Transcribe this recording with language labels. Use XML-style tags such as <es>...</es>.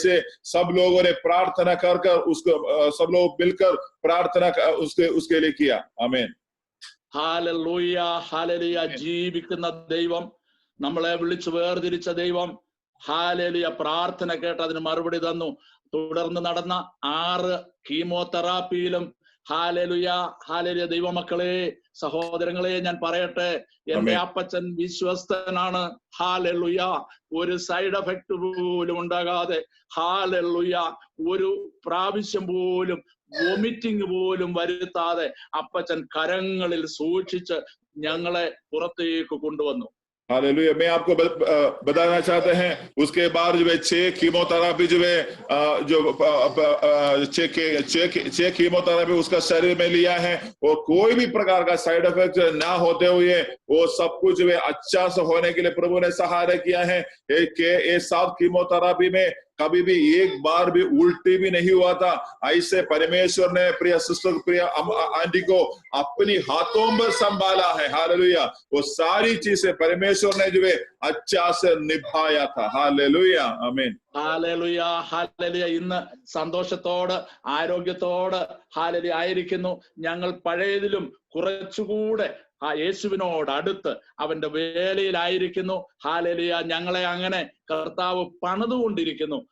<hi>ऐसे सब लोगों ने प्रार्थना कर उसको सब लोग मिलकर प्रार्थना उसके लिए किया। आमीन।</hi> <ml>ഹാലലൂയ ഹാലലുയ ജീവിക്കുന്ന ദൈവം, നമ്മളെ വിളിച്ചു വേർതിരിച്ച ദൈവം, ഹാലലുയ പ്രാർത്ഥന കേട്ട് അതിന് മറുപടി തന്നു. തുടർന്ന് നടന്ന 6 കീമോതെറാപ്പിയിലും ഹാലലുയ ഹാലലുയ ദൈവമക്കളെ സഹോദരങ്ങളെ ഞാൻ പറയട്ടെ, എന്റെ അപ്പച്ചൻ വിശ്വസ്തനാണ്. ഹാലലുയ ഒരു സൈഡ് എഫക്ട് പോലും ഉണ്ടാകാതെ, ഹാലലുയ ഒരു പ്രാവശ്യം പോലും വോമിറ്റിംഗ് പോലും വരുത്താതെ അപ്പച്ചൻ കരങ്ങളിൽ സൂക്ഷിച്ച് ഞങ്ങളെ പുറത്തേക്ക് കൊണ്ടുവന്നു.</ml> <hi>हालेलुया। मैं आपको बताना चाहते हैं उसके बाद जो है 6 कीमोथेरापी जो है जो 6 कीमोथेरापी उसका शरीर में लिया है, और कोई भी प्रकार का साइड इफेक्ट ना होते हुए वो सब कुछ जो है अच्छा से होने के लिए प्रभु ने सहारा किया है। ये 7 कीमोथेरापी में कभी भी एक बार भी उल्टी भी नहीं हुआ था। ऐसे परमेश्वर ने प्रिय सिस्टर प्रिय आंटी को अपनी हाथों में संभाला है। हालेलुया। वो सारी चीजें परमेश्वर ने जो है अच्छा से निभाया था। हालेलुया। आमीन।</hi> <ml>ഹാലലുയ ഹാലലുയ ഇന്ന് സന്തോഷത്തോട് ആരോഗ്യത്തോട് ഹാലലുയ ആയിരിക്കുന്നു. ഞങ്ങൾ പഴയതിലും കുറച്ചുകൂടെ യേശുവിനോട് അടുത്ത് അവന്റെ വേലയിലായിരിക്കുന്നു. ഹാലലുയ ഞങ്ങളെ അങ്ങനെ കർത്താവ് പണിതുകൊണ്ടിരിക്കുന്നു.</ml>